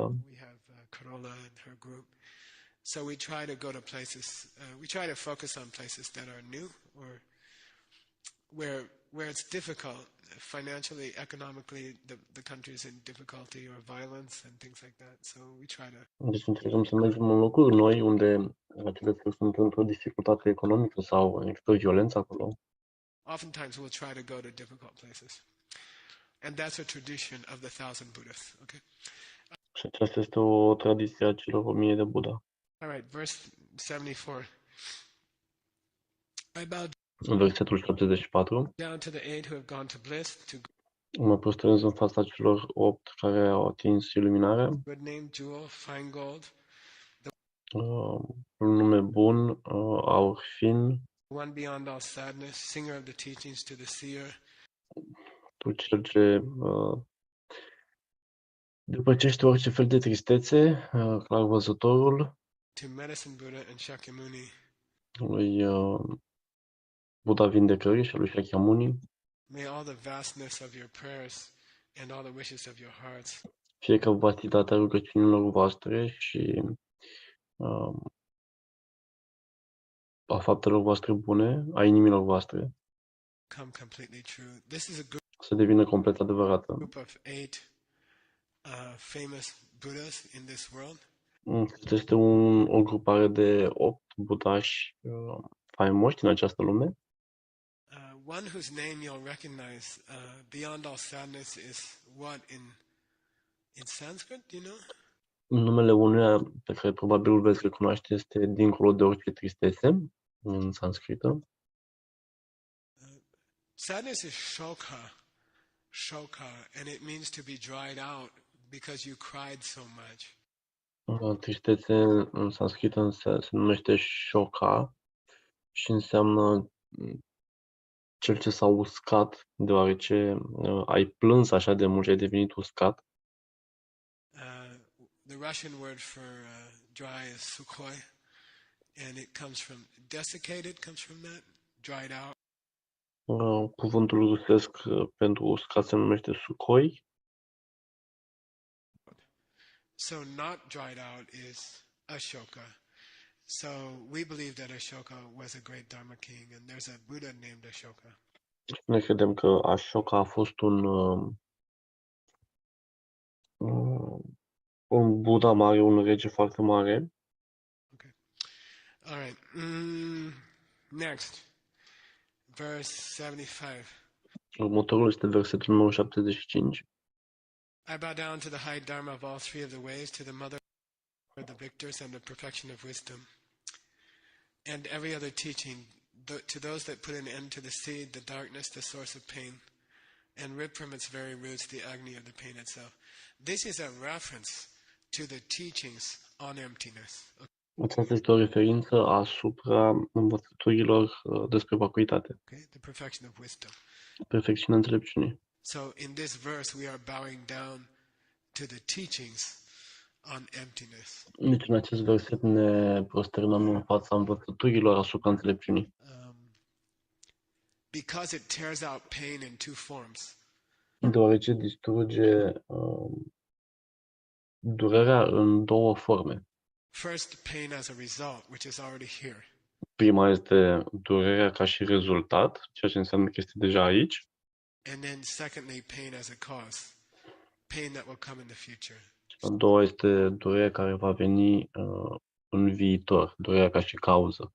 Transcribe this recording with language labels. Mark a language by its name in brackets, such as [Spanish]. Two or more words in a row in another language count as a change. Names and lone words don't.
[English] We have Carola and her group. So we try to go to places, we try to focus on places that are new or where it's difficult financially, economically, the country is in difficulty or violence and things like that. So we try to. [Romanian] Deci încercăm să mergem în locuri noi unde acele țări sunt într-o dificultate economică sau există violență acolo. [English] Oftentimes we'll try to go to difficult places. And that's a tradition of the 1,000 Buddhas. Okay. [Romanian] Și aceasta este o tradiție a celor 1000 de Buddha. [English] All right, verse 74. I bow [Romanian] Versetul 74. [English] down to the 8 who have gone to bliss, to [Romanian] Mă prosternez în fața celor 8 care au atins iluminarea. [English] good name, jewel, fine gold, [Romanian] Un nume bun, aur fin, [English] one beyond all sadness, singer of the teachings to the seer, [Romanian] tu cel ce depăcește orice fel de tristețe, clar văzătorul, [English] to medicine Buddha and Shakyamuni. [Romanian] lui Buddha Vindecării și a lui Shakyamuni. [English] May all the vastness of your prayers and all the wishes of your hearts [Romanian] Fie că vastitatea rugăciunilor voastre și a faptelor voastre bune, a inimilor voastre, [English] come completely true. This is a [Romanian] să devină complet adevărată. [English] group of 8 famous Buddhas in this world. [Romanian] Este o grupare de 8 budași faimoși din această lume. [English] One whose name you'll recognize, beyond all sadness, is what in Sanskrit, do you know? [Romanian] Numele unuia pe care probabil îl veți recunoaște este dincolo de orice tristețe, în sanscrită. [English] Sadness is shoka, and it means to be dried out because you cried so much. [Romanian] Tristețe în sanscrită se numește shoka și înseamnă cel ce s-a uscat, deoarece ai plâns așa de mult și ai devenit uscat. [English] The Russian word for dry is sukhoi, and it comes from desiccated, comes from that, dried out. [Romanian] Cuvântul rusesc pentru uscat se numește sukhoi. [English] So not dried out is Ashoka. So we believe that Ashoka was a great Dharma king, and there's a Buddha named Ashoka. [Romanian] Noi credem că Ashoka a fost un Buddha mare, un rege foarte mare. [English] Okay. All right. Next. Verse 75. [Romanian] Următorul este versetul numărul 75. [English] I bow down to the high Dharma of all three of the ways, to the mother, the victors, and the perfection of wisdom, and every other teaching, to those that put an end to the seed, the darkness, the source of pain, and rip from its very roots the agony of the pain itself. This is a reference to the teachings on emptiness. [Romanian] Aceasta este o referință asupra învățăturilor despre vacuitate, [English] Okay, the perfection of wisdom. [Romanian] perfecțiunea înțelepciunii. [English] So in this verse we are bowing down to the teachings on emptiness. [Romanian] Deci în acest verset ne prosternăm în fața învățăturilor asupra înțelepciunii. [English] Because it tears out pain in two forms. [Romanian] Deoarece distruge durerea în două forme. [English] First, pain as a result, which is already here. [Romanian] Prima este durerea ca și rezultat, ceea ce înseamnă că este deja aici. [English] And then secondly, pain as a cause. Pain that will come in the future. [Romanian] A doua este durerea care va veni în viitor, durerea ca și cauză.